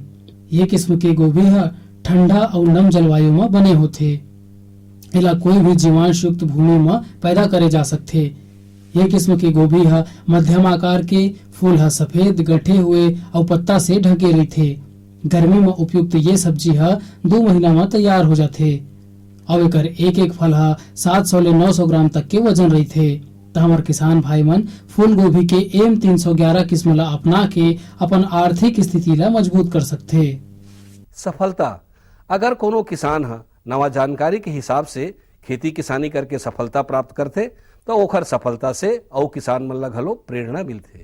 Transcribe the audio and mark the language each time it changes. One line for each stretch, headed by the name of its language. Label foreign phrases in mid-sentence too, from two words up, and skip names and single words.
Chhattisgarhi: ये किस्म के गोभी है ठंडा और नम जलवायु में बने होथे। एला कोई भी जीवांश युक्त भूमि में पैदा करे जा सकथे। ये किस्म के गोभी है मध्यम आकार के, फूल है सफेद गठे हुए और पत्ता से ढके रहथे। गर्मी में उपयुक्त ये सब्जी है 2 महीना में तैयार हो जाथे और एकर एक एक फल है 700 ले 900 ग्राम तक के वजन रहथे। तो हमार किसान भाई मन फूल गोभी के एम 311 किस्म ला अपना के अपन आर्थिक स्थिति ला मजबूत कर सकथे। सफलता, अगर कोनो किसान है नवा जानकारी के हिसाब से खेती किसानी करके सफलता प्राप्त करते तो ओखर सफलता से और किसान मन ला घलो प्रेरणा मिलथे।